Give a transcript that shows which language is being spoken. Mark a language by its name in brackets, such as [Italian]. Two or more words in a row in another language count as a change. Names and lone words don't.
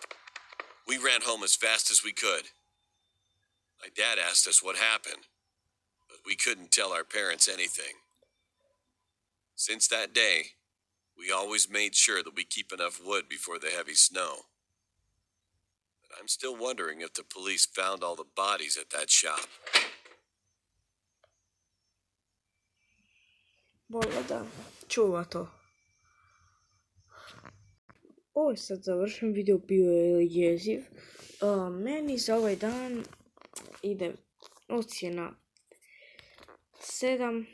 [English] We ran home as fast as we could. My dad asked us what happened, but we couldn't tell our parents anything. Since that day, we always made sure that we keep enough wood before the heavy snow. But I'm still wondering if the police found all the bodies at that shop. [Croatian] Bolje da čuva to. Ovo je sad završen video, bio je jeziv. Meni za ovaj dan ide ocjena 7.